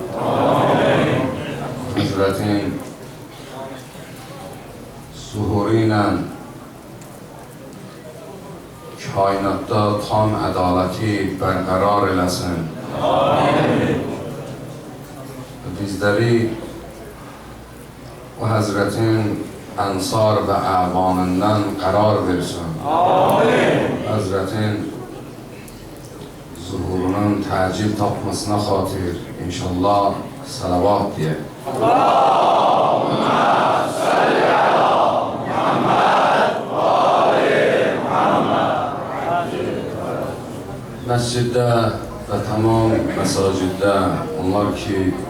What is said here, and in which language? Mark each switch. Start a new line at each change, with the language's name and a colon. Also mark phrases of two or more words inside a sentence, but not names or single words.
Azerbaijani: Hazretin suhuruyla kainatta tam adaleti berqarar eləsin.
Turkish: Bizleri o Hazretin ensar ve avanından karar versin.
Azerbaijani: Hazretin zuhurunun təcil tapmasına xatir inşallah salavat diye. Məsciddə və tamam məsaciddə onlar ki